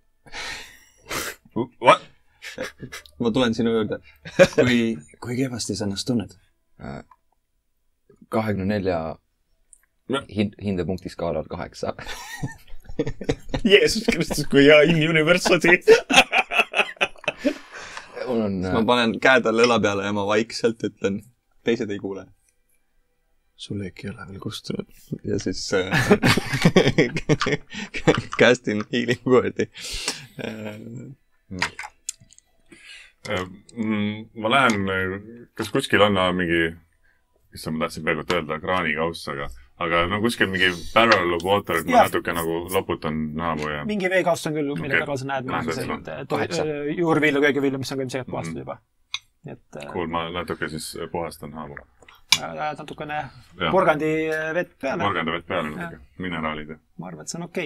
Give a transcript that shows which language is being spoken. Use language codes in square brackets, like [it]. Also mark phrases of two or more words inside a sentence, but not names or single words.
[et] What? Ma tulen sinu juurde. Kui kehvasti sa ennast tunned? 24 hindepunkti skaalal 8. Jeesus Kristus, kui hea in-university. ma panen käe talle õla peale ja ma vaikselt ütlen, teised ei kuule. Sul äkki ei ole veel kustunud. Ja siis castin [en] healing word'i. [et] Ma lähen, kas kuskil on mingi, mis ma tahtsin peaaegu öelda, kraanikauss, aga no kuskil mingi [en] barrel of water, [et] et ma natuke nagu loputan naabu ja... Mingi veekauss on küll, millega ka sa näed juurvilju, köögivilju, mis on ka ilmselt puhastud juba. Cool, ma natuke siis puhastan naabu. Natukene porgandi vett peale. Porgandi vett peale natuke, mineraalid. Ma arvan, et see on okei.